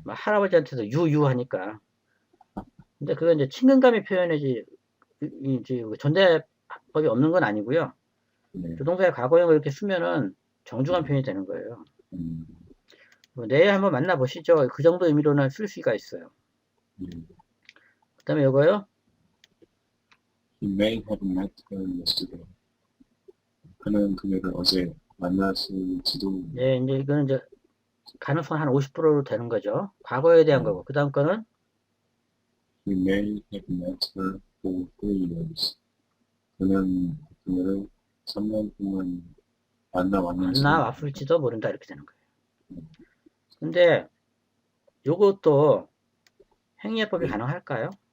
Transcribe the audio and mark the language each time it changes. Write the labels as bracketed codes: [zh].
[ko] 막 할아버지한테도 유유 하니까. 근데 그건 이제 친근감의 표현이지 이제 존대법이 없는 건 아니고요. 네, 조동사의 과거형을 이렇게 쓰면은 정중한 표현이 되는 거예요. 음, 내일 한번 만나보시죠. 그 정도 의미로는 쓸 수가 있어요. 예. 그 다음에 이거요. [en] He may have met her yesterday. [ko] 그는 그녀를 어제 만났을지도. 네, 이제 이거는 이제 가능성 한 50%로 되는 거죠. 과거에 대한 거고. 그 다음 거는 [en] We may have met her for 3 years. [ko] 그는 그녀를 3년 동안 만나왔는지도 만나 모른다. 왔을지도 모른다. 이렇게 되는 거예요. 근데 요것도 행위해법이 예. 가능할까요?